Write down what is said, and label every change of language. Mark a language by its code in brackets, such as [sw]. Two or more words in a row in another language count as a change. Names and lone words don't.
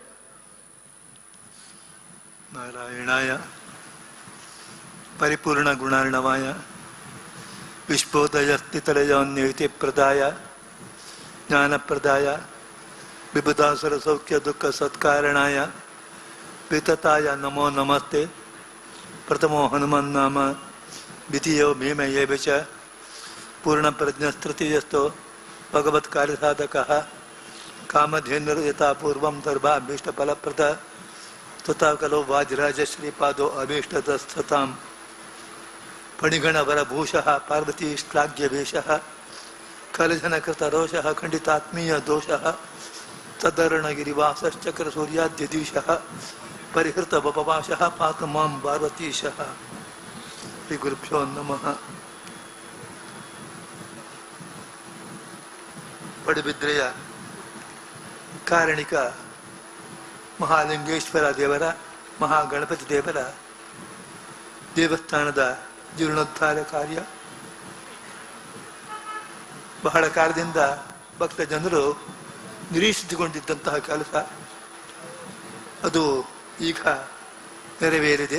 [sa] ನಾರಾಯಣಾಯ ಪರಿಪೂರ್ಣ ಗುಣಾರ್ಣವಾಯ ವಿಶ್ವೋದಯ ಸ್ಥಿತಲಯೋನ್ಯತಿ ಪ್ರದಾಯ ಜ್ಞಾನಪ್ರದಾಯ ವಿಬುಧಾಸುರ ಸೌಖ್ಯ ದುಃಖ ಸತ್ಕಾರಣಾಯ ವಿತತಾಯ ನಮೋ ನಮಸ್ತೆ. ಪ್ರಥಮೋ ಹನುಮನ್ ನಾಮ ದ್ವಿತೀಯೋ ಭೀಮಯೇ ಚ ಪೂರ್ಣ ಪ್ರಜ್ಞಸ್ತೃತೀಯಸ್ಥೋ ಭಗವತ್ ಕಾರ್ಯ ಸಾಧಕ ಕಾಮಧೇನುರ್ ಯಥಾ ಪೂರ್ವಂ ದರ್ಭಾಭೀಷ್ಟ ಫಲಪ್ರದ ತಥಾ ಕಲೋ ವಾಜಿರಾಜ ಶ್ರೀಪಾದೋ ಅಭೀಷ್ಟತಸ್ಥತಾಂ ಫಣಿಗಣವರ ಭೂಷಃ ಪಾರ್ವತೀ ಶ್ಲಾಘ್ಯವೇಷಃ ಕಲಜನಕೃತ ರೋಷಃ ಖಂಡಿತಾತ್ಮೀಯ ದೋಷಃ ತದರ್ಣಗಿರಿವಾಸಶ್ಚಕ್ರ ಸೂರ್ಯಾದ್ಯದೀಶಃ ಪರಿಹೃತ ಬಪವಾಶಃ ಪಾತು ಮಾಂ ಪಾರ್ವತೀಶಃ. ಶ್ರೀ ಗುರುಭ್ಯೋ ನಮಃ. [kn] ಪಡುಬಿದ್ರೆಯ ಕಾರಣಿಕ ಮಹಾಲಿಂಗೇಶ್ವರ ದೇವರ, ಮಹಾಗಣಪತಿ ದೇವರ ದೇವಸ್ಥಾನದ ಜೀರ್ಣೋದ್ಧಾರ ಕಾರ್ಯ ಬಹಳ ಕಾಲದಿಂದ ಭಕ್ತ ಜನರು ನಿರೀಕ್ಷಿಸಿಕೊಂಡಿದ್ದಂತಹ ಕೆಲಸ ಅದು ಈಗ ನೆರವೇರಿದೆ.